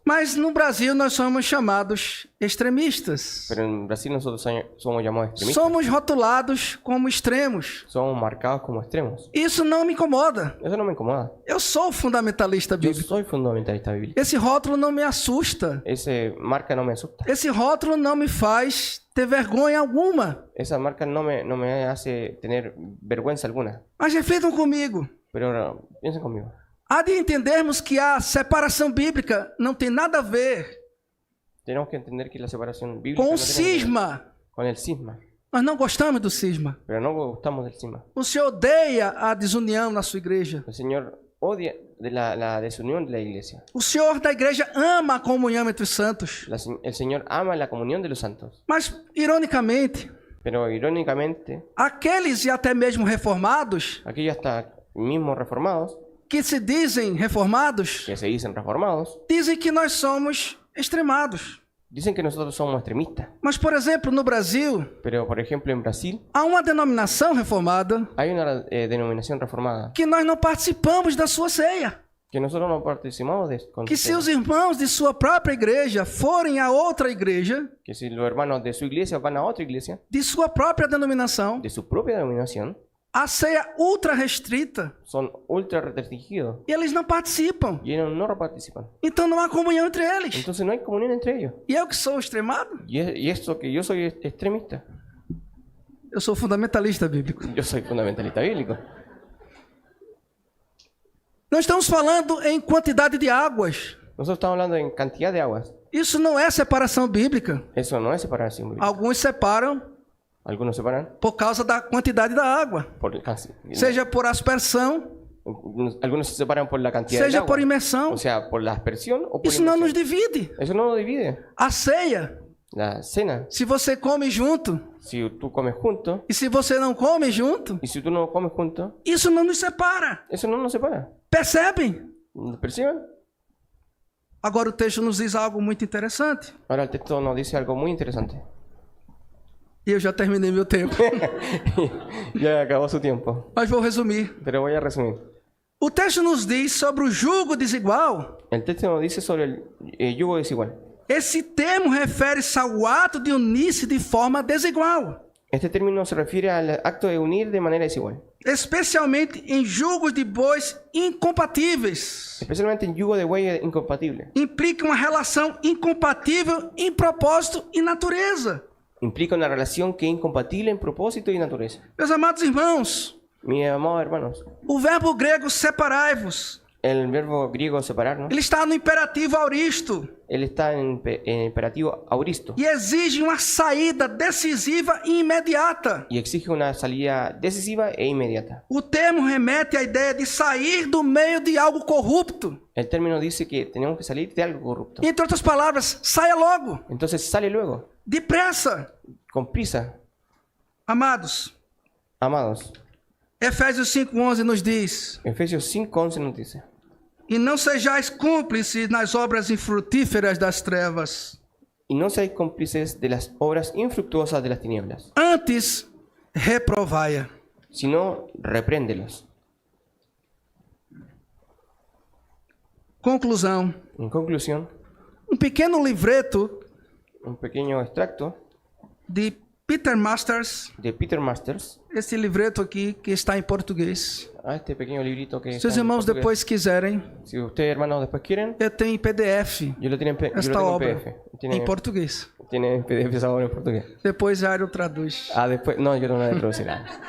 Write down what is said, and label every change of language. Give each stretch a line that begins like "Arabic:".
Portuguese: mas no Brasil nós somos chamados extremistas.
Spanish: pero en Brasil nosotros somos llamados extremistas.
Portuguese: Somos rotulados como extremos.
Spanish: Somos marcados como extremos.
Portuguese: Isso não me incomoda.
Spanish: Eso no me incomoda.
Portuguese: Eu sou fundamentalista
Spanish: Yo
Portuguese: bíblico.
Spanish: soy fundamentalista bíblico.
Portuguese: Esse rótulo não me assusta.
Spanish: Esa marca no me asusta.
Portuguese: Esse rótulo não me faz ter vergonha alguma.
Spanish: Esa marca no me hace tener vergüenza alguna.
Portuguese: Mas reflitam comigo.
Spanish: Pero piensen conmigo.
Portuguese: Há de entendermos que a separação bíblica não tem nada a ver
Spanish: Tenemos que entender que la separación bíblica
Portuguese: com
Spanish: tiene que ver
Portuguese: cisma.
Spanish: con el cisma.
Portuguese: Nós não gostamos do cisma.
Spanish: Pero no gustamos del cisma.
Portuguese: O Senhor odeia a desunião na sua igreja.
Spanish: El Señor odia de la desunión de la iglesia.
Portuguese: O Senhor da igreja ama a comunhão entre os santos.
Spanish: El Señor ama la comunión de los santos.
Portuguese: Mas, ironicamente,
Spanish: Pero irónicamente,
Portuguese: aqueles e até mesmo reformados,
Spanish: aquellos hasta mismos reformados,
Portuguese: que se dizem reformados,
Spanish: que se dicen reformados,
Portuguese: dizem que nós somos extremados.
Spanish: dicen que nosotros somos extremistas.
Portuguese: Mas, por exemplo, no Brasil,
Spanish: Pero, por ejemplo, en Brasil
Portuguese: há uma denominação reformada
Spanish: hay una denominación reformada
Portuguese: que nós não participamos da sua ceia.
Spanish: que nosotros no participamos de.
Portuguese: Que se os irmãos de sua própria igreja forem a outra igreja,
Spanish: Que si los hermanos de su iglesia van a otra iglesia,
Portuguese: de sua própria denominação,
Spanish: de su propia denominación,
Portuguese: a ceia ultra restrita,
Spanish: son ultra restringidos
Portuguese: e eles não participam.
Spanish: y ellos no participan.
Portuguese: Então não há comunhão entre eles.
Spanish: Entonces no hay comunión entre ellos.
Portuguese: E eu que sou extremado,
Spanish: Y esto que yo soy extremista,
Portuguese: eu sou fundamentalista bíblico.
Spanish: yo soy fundamentalista bíblico.
Portuguese: Não estamos falando em quantidade de águas.
Spanish: Nosotros estamos hablando en cantidad de aguas.
Portuguese: Isso não é separação bíblica.
Spanish: Eso no es separación bíblica.
Portuguese: Alguns separam
Spanish: Algunos separan
Portuguese: por causa da quantidade da água,
Spanish: por
Portuguese: seja por aspersão,
Spanish: algunos se separan por la cantidad de
Portuguese: seja
Spanish: agua.
Portuguese: por imersão.
Spanish: O sea, por la aspersión o por
Portuguese: Isso não nos
Spanish: inmersión.
Portuguese: divide.
Spanish: Eso no lo divide.
Portuguese: A ceia,
Spanish: La cena,
Portuguese: se você come junto
Spanish: si tú comes junto
Portuguese: e se você não come junto,
Spanish: y si tú no comes junto,
Portuguese: isso não nos separa.
Spanish: eso no nos separa.
Portuguese: Percebem?
Spanish: ¿Perciben?
Portuguese: Agora o texto nos diz algo muito interessante.
Spanish: Ahora el texto nos dice algo muy interesante.
Portuguese: E eu já terminei meu tempo,
Spanish: Ya acabó su tiempo,
Portuguese: mas vou resumir.
Spanish: pero voy a resumir.
Portuguese: O texto nos diz sobre o jugo desigual.
Spanish: El texto nos dice sobre el yugo desigual.
Portuguese: Esse termo refere-se ao ato de unir-se de forma desigual,
Spanish: Este término se refiere al acto de unir de manera desigual,
Portuguese: especialmente em jugos de bois incompatíveis.
Spanish: especialmente en yugo de buey incompatible.
Portuguese: Implica uma relação incompatível em propósito e natureza.
Spanish: Implica una relación que es incompatible en propósito y naturaleza.
Portuguese: Meus amados irmãos,
Spanish: Mis amados hermanos,
Portuguese: o verbo grego separai-vos,
Spanish: el verbo griego separarnos,
Portuguese: ele está no imperativo auristo
Spanish: él está en imperativo auristo
Portuguese: e exige uma saída decisiva e imediata.
Spanish: y exige una salida decisiva e inmediata.
Portuguese: O termo remete à ideia de sair do meio de algo corrupto.
Spanish: El término dice que tenemos que salir de algo corrupto.
Portuguese: Entre outras palavras, saia logo,
Spanish: Entonces sale luego,
Portuguese: depressa.
Spanish: con prisa.
Portuguese: Amados,
Spanish: Amados,
Portuguese: Efésios 5:11 nos diz:
Spanish: Efesios 5:11 nos dice:
Portuguese: e não sejais cúmplices nas obras infrutíferas das trevas,
Spanish: y no seáis cómplices de las obras infructuosas de las tinieblas,
Portuguese: antes reprovai-a.
Spanish: sino repréndelos.
Portuguese: Conclusão:
Spanish: En conclusión,
Portuguese: um pequeno livreto
Spanish: un pequeño extracto
Portuguese: de Peter Masters,
Spanish: de Peter Masters,
Portuguese: esse livreto aqui que está em português.
Spanish: a este pequeño librito que
Portuguese: Se os
Spanish: está en
Portuguese: irmãos
Spanish: portugués.
Portuguese: depois quiserem,
Spanish: Si ustedes hermanos después quieren,
Portuguese: eu tenho em PDF
Spanish: yo lo tengo en
Portuguese: esta obra em português.
Spanish: Tiene PDF esa obra en portugués.
Portuguese: Depois Jairo traduz.
Spanish: Ah, después, no, yo no la voy a traducir nada.